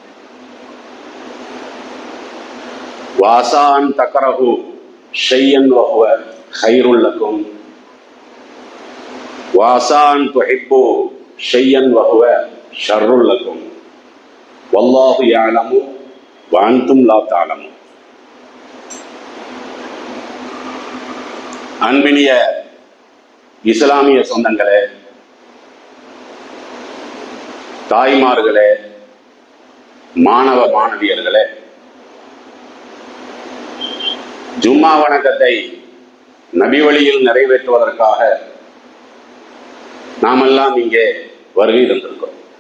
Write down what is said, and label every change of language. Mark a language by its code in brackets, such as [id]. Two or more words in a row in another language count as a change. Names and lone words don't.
[ar] وعسى ان تكرهوا شيئا وهو خير لكم وعسى ان تحبوا شيئا وهو شر لكم والله يعلم وانتم لا تعلمون. [ta] அன்பினிய இஸ்லாமிய சொந்தங்களே, தாய்மார்களே, மாணவ மாணவியர்களே, ஜும்மா வணக்கத்தை நபி வழியில் நிறைவேற்றுவதற்காக நாமெல்லாம் இங்கே வருகை தந்திருக்கிறோம்.